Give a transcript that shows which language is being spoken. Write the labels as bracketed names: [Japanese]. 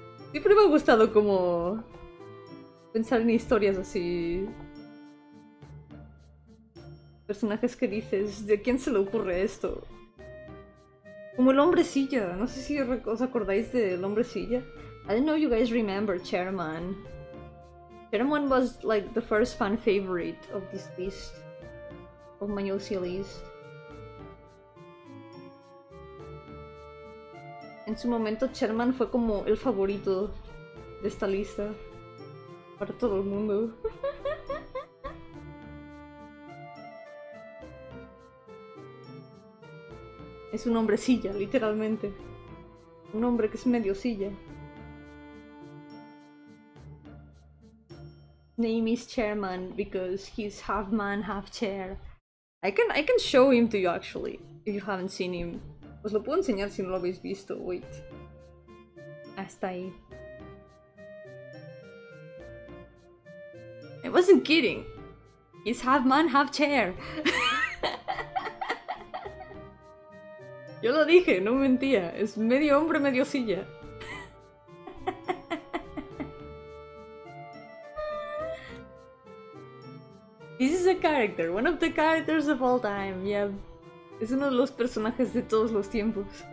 [Spanish] Siempre me ha gustado como pensar en historias así. Personajes que dices, ¿de quién se le ocurre esto? Como el hombre silla, no sé si os acordáis del hombre silla. [English] I don't know if you guys remember Chairman. Chairman was like the first fan favorite of this list. Of my OC list. [Spanish] En su momento Chairman fue como el favorito de esta lista. Para todo el mundo. Es un hombre silla, literalmente. Un hombre que es medio silla. [English] Name is Chairman because he's half man, half chair. I can show him to you actually, if you haven't seen him. [Spanish] Os lo puedo enseñar si no lo habéis visto. [English] Wait. [Spanish] Hasta ahí. [English] I wasn't kidding. He's half man, half chair. [Spanish] Yo lo dije, no mentía. Es medio hombre, medio silla. [English] This is a character, one of the characters of all time, yeah. [Spanish] Es uno de los personajes de todos los tiempos.